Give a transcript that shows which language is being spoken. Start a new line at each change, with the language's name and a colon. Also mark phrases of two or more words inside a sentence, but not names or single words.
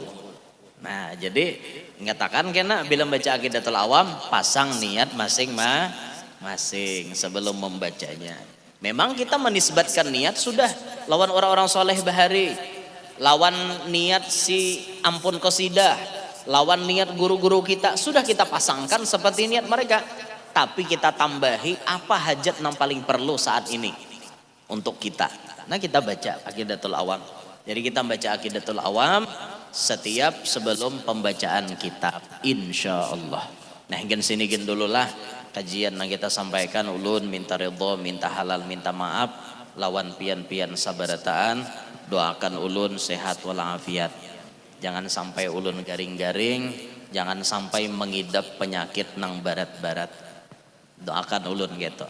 Indonesian: Nah, jadi mengatakan kena bila baca Aqidatul Awam pasang niat masing-masing sebelum membacanya.
Banjar: Memang kita menisbatkan niat sudah lawan orang-orang soleh bahari, lawan niat si ampun qasidah, lawan niat guru-guru kita sudah kita pasangkan seperti niat mereka.
Indonesian: Tapi kita tambahi apa hajat yang paling perlu saat ini untuk kita. Nah, kita baca Aqidatul Awam. Jadi kita baca Aqidatul Awam setiap sebelum pembacaan kitab,
Arabic: إن شاء الله.
Indonesian: Nah, hingga sini dulu lah kajian yang kita sampaikan.
Banjar: Ulun minta ridho, minta halal, minta maaf lawan pian-pian sabarataan. Doakan ulun sehat walafiat. Jangan sampai ulun garing-garing, jangan sampai mengidap penyakit nang barat-barat. Doakan ulun gitu.